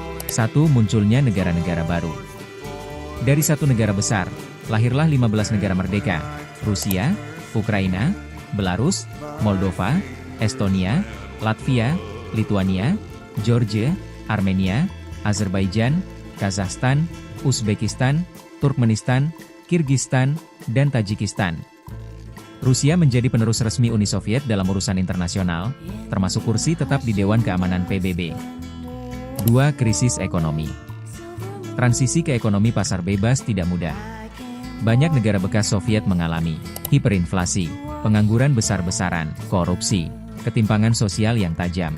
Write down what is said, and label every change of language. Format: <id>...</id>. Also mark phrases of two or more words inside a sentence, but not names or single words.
<id>1. Munculnya negara-negara baru. Dari satu negara besar, lahirlah 15 negara merdeka: Rusia, Ukraina, Belarus, Moldova, Estonia, Latvia, Lituania, Georgia, Armenia, Azerbaijan, Kazakhstan, Uzbekistan, Turkmenistan, Kirgistan, dan Tajikistan. Rusia menjadi penerus resmi Uni Soviet dalam urusan internasional, termasuk kursi tetap di Dewan Keamanan PBB. 2. Krisis ekonomi. Transisi ke ekonomi pasar bebas tidak mudah. Banyak negara bekas Soviet mengalami hiperinflasi, pengangguran besar-besaran, korupsi, ketimpangan sosial yang tajam.</id>